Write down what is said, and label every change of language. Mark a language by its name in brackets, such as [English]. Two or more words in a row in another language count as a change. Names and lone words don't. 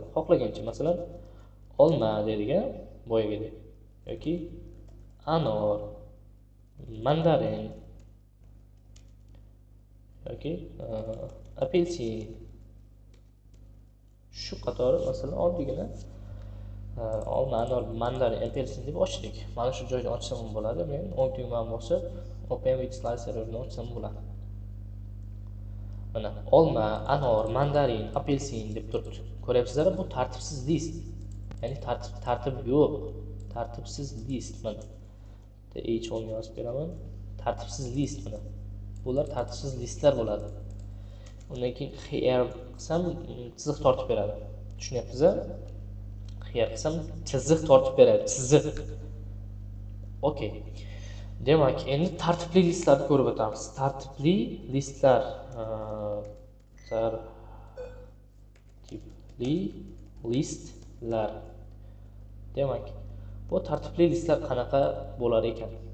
[Uzbek] Xohlagancha, masalan, olma deydigan boyagidek yoki anor, mandarin yoki apelsin. Shu qatori masalan oddiygina olma, anor, mandarin, apelsin deb ochdik. Mana shu joydan ochsam bo'ladi. Men o'ng tugmani bosib [English] open with slicer [Uzbek] ni ochsam bo'ladi. Mana olma, anor, mandarin, apelsin deb turibdi. Ko'ryapsizlar, bu tartibsiz list. Ya'ni tartib yo'q. Tartibsiz list mana. H1 yozib beraman. Tartibsiz list mana. Bular tartibsiz listlar bo'ladi. Undan keyin here qilsam chiziq tortib beradi. Tushunyapsiz-a? Here qilsam chiziq tortib beradi, chiziq. Okey. Demak, endi tartibli listlarni ko'rib o'tamiz. Tartibli listlar, tartibli listlar. Demak, bu tartibli listlar qanaqa bo'lar ekan?